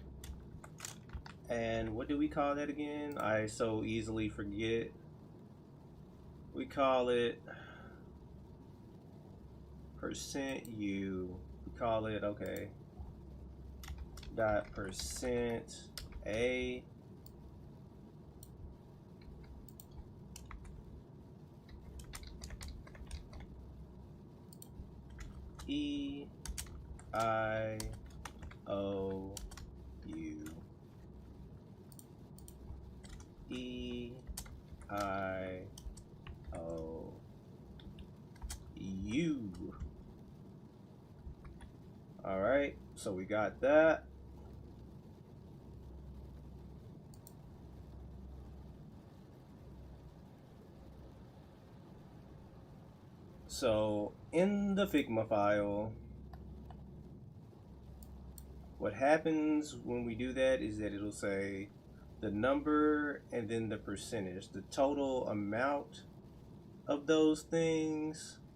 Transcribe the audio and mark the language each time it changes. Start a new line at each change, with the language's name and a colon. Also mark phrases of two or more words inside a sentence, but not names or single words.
English: And what do we call that again? I so easily forget. We call it percent u. We call it, okay, dot percent a e I O U E I O U. All right, so we got that. So in the Figma file, what happens when we do that is that it'll say the number and then the percentage, the total amount of those things.